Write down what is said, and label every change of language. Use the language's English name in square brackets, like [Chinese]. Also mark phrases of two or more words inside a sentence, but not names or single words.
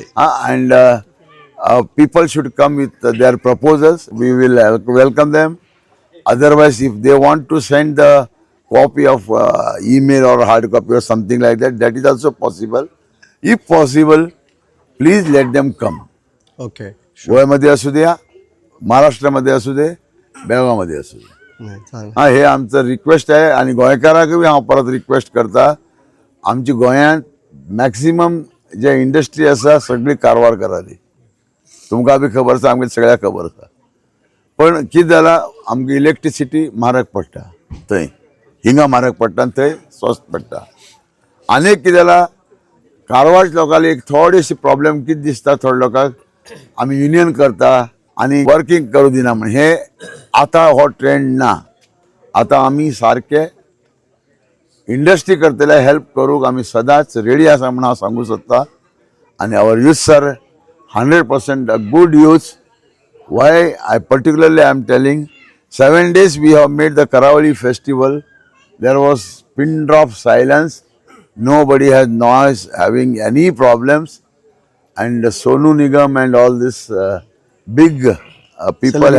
[English] and people should come with their proposals. We will welcome them. Otherwise, if they want to send the copy of email or hard copy or something like that, that is also possible. If possible, please let them come. Okay. Sure. [Marathi] गोव्यामध्ये असू द्या, महाराष्ट्रामध्ये असू दे, बेळगावमध्ये असू दे. नाही, चांगलं. हा, हे आमचं रिक्वेस्ट आहे. [Konkani] आणि गोंयकारांक बी हांव परत रिक्वेस्ट करता, आमची गोंयांत मॅक्सिमम जे इंडस्ट्री आसा सगळी कारवार कराली. तुमकां बी खबर आसा, आमकां सगळ्याक खबर आसा. पण कितें जालां, आमकां इलेक्ट्रिसिटी म्हारग पडटा थंय, हिंगा म्हारग पडटा आनी थंय स्वस्त पडटा. आनी कितें जालां, कारवार लोकांक एक थोडीशी प्रॉब्लेम कितें दिसता थोड्या लोकांक, आमी युनियन करता आनी वर्किंग करूं दिना म्हण. हे आतां हो ट्रेंड ना. आतां आमी सारके इंडस्ट्री करतले हेल्प करूंक आमी सदांच रेडी आसा म्हण हांव सांगूं सोदतां. [English] आनी our youths are 100% good youths. Why particularly I am telling, 7 days we have made the Karavali festival. There was pin drop silence. Nobody has noise, having any problems. And Sonu Nigam and all this big people have